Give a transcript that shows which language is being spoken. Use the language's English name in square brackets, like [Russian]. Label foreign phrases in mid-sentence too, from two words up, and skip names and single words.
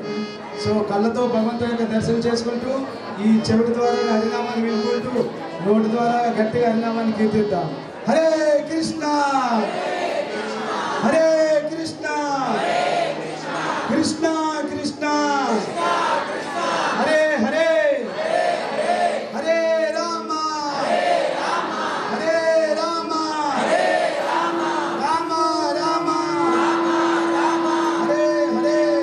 [Telugu] సో కళ్ళతో భగవంతుని దర్శనం చేసుకుంటూ ఈ చెవిటి ద్వారా హరినామాన్ని వినుకుంటూ నోటి ద్వారా గట్టిగా హరినామాన్ని కీర్తిద్దాం. [Sanskrit] హరే కృష్ణ హరే కృష్ణ కృష్ణ కృష్ణ హరే హరే హరే రామ హరే రామ రామ రామ హరే హరే